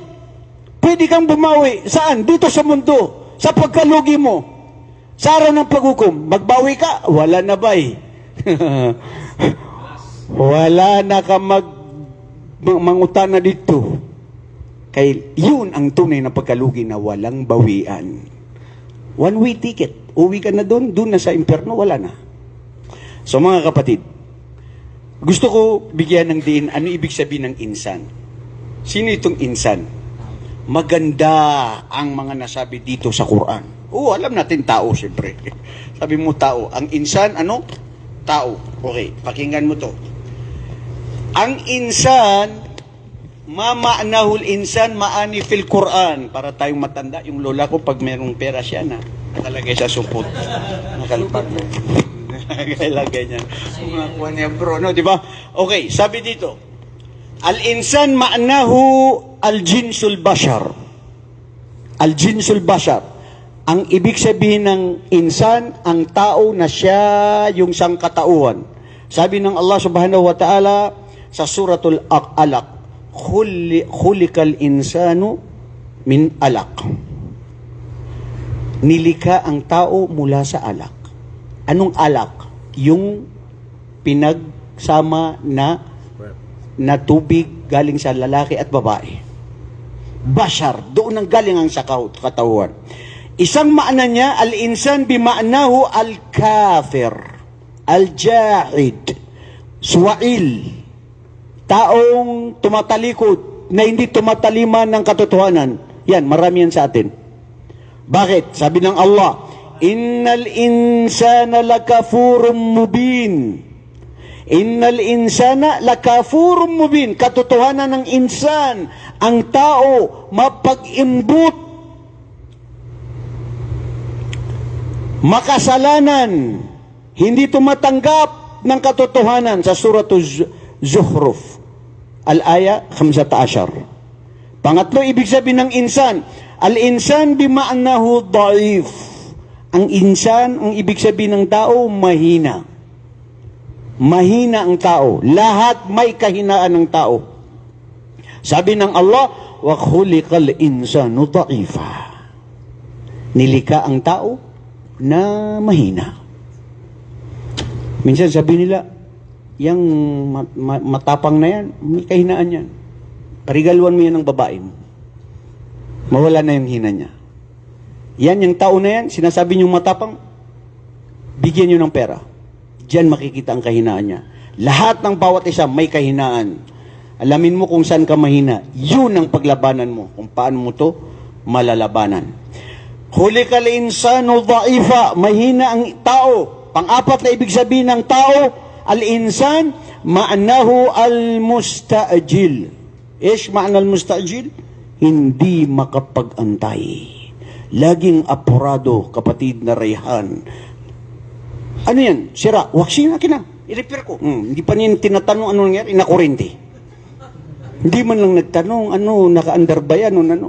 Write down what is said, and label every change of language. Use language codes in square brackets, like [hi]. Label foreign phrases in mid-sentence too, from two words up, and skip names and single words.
[tl] Pwede kang bumawi. Saan? Dito sa mundo. Sa pagkalugi mo. Sa araw ng paghukom. Magbawi ka? Wala na ba eh. Wala na ka mangutan na dito. Kaya yun ang tunay na pagkalugi na walang bawian. [en] One-way ticket. [tl] Uwi ka na doon na sa impyerno, wala na. So mga kapatid, gusto ko bigyan ng diin ano ibig sabihin ng insan. Sino itong insan? Maganda ang mga nasabi dito sa Quran. Oo, alam natin tao siyempre. Sabi mo tao. Ang insan, ano? Tao. Okay, pakinggan mo to. Ang insan, [ar] ما معنى الإنسان معاني في القرآن. [tl] Para tayong matanda, yung lola ko pag merong pera siya na nakalagay sa supot. Nakalpag. Nakalagay niya. Mga kuha niya bro, no? Diba? Okay, sabi dito. [ar] الإنسان معناه الجنس البشر. الجنس البشر. [tl] Ang ibig sabihin ng insan, ang tao na siya yung sangkatauhan. Sabi ng Allah [ar] سبحانه وتعالى [tl] sa suratul Alaq, [ar] خلق الإنسان من علق. [tl] Nilika ang tao mula sa alak. Anong alak? Yung pinagsama na tubig galing sa lalaki at babae. Bashar, doon ang galing ang sa katawan. Isang maana niya, [ar] الإنسان بمعناه الكافر، الجاحد, [tl] suwail, taong tumatalikod na hindi tumataliman ng katotohanan. Yan, marami yan sa atin. Bakit? Sabi ng Allah, [ar] إن الإنسان لكفور مبين. إن الإنسان لكفور مبين. [tl] Katotohanan ng insan, ang tao, mapag-imbut, makasalanan, hindi tumatanggap ng katotohanan sa Suratul Zukhruf, al-aya 15. Pangatlo, ibig sabihin ng insan, [ar] الإنسان بمعناه ضعيف. [tl] Ang insan, ang ibig sabihin ng tao, mahina. Mahina ang tao. Lahat may kahinaan ng tao. Sabi ng Allah, [ar] وخلق الإنسان ضعيفا. [tl] Nilika ang tao na mahina. Minsan sabi nila, yang matapang na yan, may kahinaan yan. Parigaluan mo yan ng babae mo. Mawala na yung hina niya. Yan, yung tao na yan, sinasabi niyong matapang, bigyan niyo ng pera. Diyan makikita ang kahinaan niya. Lahat ng bawat isa may kahinaan. Alamin mo kung saan ka mahina. Yun ang paglabanan mo. Kung paano mo to malalabanan. [ar] خلق الإنسان ضعيفا. [tl] Mahina ang tao. Pang-apat na ibig sabihin ng tao, [ar] الإنسان، معناه المستعجل. إيش معنى المستعجل? [tl] Hindi makapag-antay. Laging apurado, kapatid na Rayhan. Ano yan? Sira. Waxing akin na. I-repair ko. Hindi pa niya tinatanong ano nangyari. Inakurente. Hindi man lang nagtanong, naka-under ba yan?